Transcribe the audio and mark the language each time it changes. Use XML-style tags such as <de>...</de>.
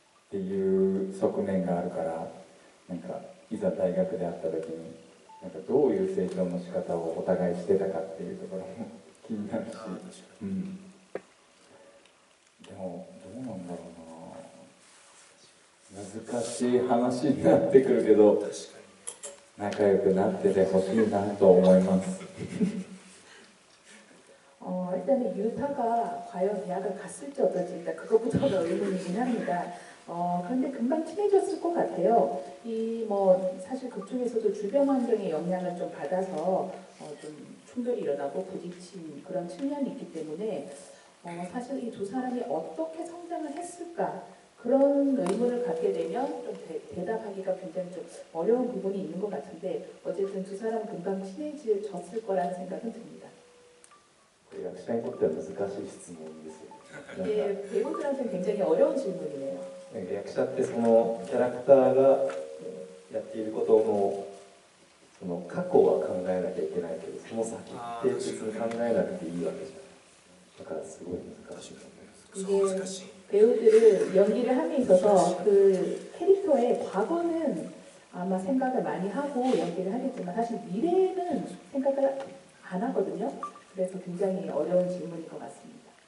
<ja>ていう側面があるから、なんかいざ大学で会った時になんかどういう成長の仕方をお互いしてたかっていうところも気になるし、でもどうなんだろうな、難しい話になってくるけど仲良くなっててほしいなと思います。</ja> <ko>일단은 유타가 과연 대학을 갔을지 어떨지 일단 그것부터가 의문이긴 합니다. 그런데 금방 친해졌을 것 같아요. 이 뭐 사실 그쪽에서도 주변 환경의 영향을 좀 받아서 좀 충돌이 일어나고 부딪힌 그런 측면이 있기 때문에 사실 이 두 사람이 어떻게 성장을 했을까 그런 의문을 갖게 되면 좀 대답하기가 굉장히 좀 어려운 부분이 있는 것 같은데 어쨌든 두 사람 금방 친해졌을 거라는 생각은 듭니다.</ko> <ja>役者にとっては難しい質問ですよ。</ja> <ko>이게 배우들한테는 굉장히 어려운 질문이에요.</ko> <ja>役者ってそのキャラクターがやっていることのその過去は考えなきゃいけないけど、その先って別に考えなくていいわけじゃん。だからすごい難しいと思います。</ja> <ko>이게 배우들은 연기를 함에 있어서 그 캐릭터의 과거는 아마 생각을 많이 하고 연기를 하겠지만 사실 미래는 생각을 안 하거든요. 그래서 굉장히 어려운 질문인 것 같습니다.</ko>